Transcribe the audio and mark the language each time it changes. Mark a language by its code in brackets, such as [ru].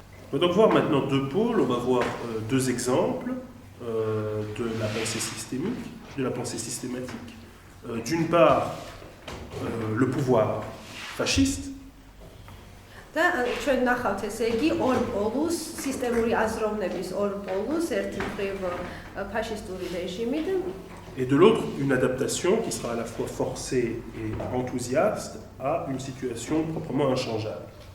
[fr] On va donc voir maintenant deux pôles, on va voir deux exemples de la pensée systémique, de la pensée systématique. D'une part, le pouvoir fasciste. [ka] და ჩვენ ნახავთ ესე იგი ორ პოლუს სისტემური აზროვნების ორ პოლუს ერთი მხრივ ფაშისტური რეჟიმით [fr] Et de l'autre, une adaptation qui sera à la fois forcée et enthousiaste à une situation proprement inchangeable.